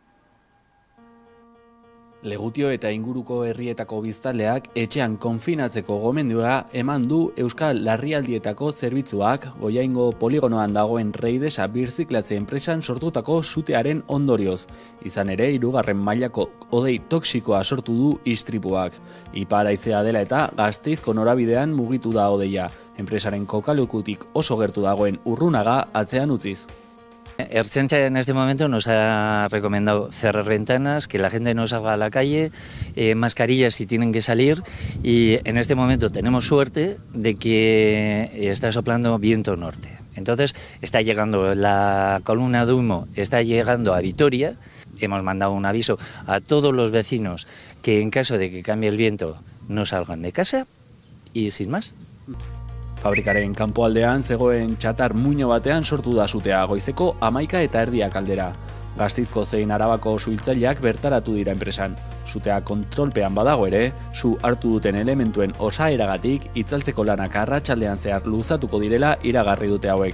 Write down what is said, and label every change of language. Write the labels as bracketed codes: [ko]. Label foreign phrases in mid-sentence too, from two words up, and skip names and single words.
[eu] Legutio eta inguruko herrietako biztanleak etxean konfinatzeko gomendioa eman du Euskal Larrialdietako zerbitzuak Goiaingo poligonoan dagoen Reidesa birziklatze enpresan sortutako sutearen ondorioz. Izan ere, 3. mailako hodei toxikoa sortu du istripuak. Ipar haizea dela eta Gasteizko norabidean mugitu da hodeia. Enpresaren kokalukutik oso gertu dagoen Urrunaga atzean utziz. [es] Ertzaintza en este momento nos ha recomendado cerrar ventanas, que la gente no salga a la calle, mascarillas si tienen que salir, y en este momento tenemos suerte de que está soplando viento norte. Entonces está llegando la columna de humo, está llegando a Vitoria. Hemos mandado un aviso a todos los vecinos que en caso de que cambie el viento no salgan de casa y sin más. [eu] Fabrikaren kanpoaldean zegoen txatar muino batean sortu da sutea goizeko 11:30 aldera. Gasteizko zein Arabako suhiltzaileak bertaratu dira enpresan. Sutea kontrolpean badago ere, su hartu duten elementuen osaeragatik itzaltzeko lanak arratsaldean zehar luzatuko direla iragarri dute hauek.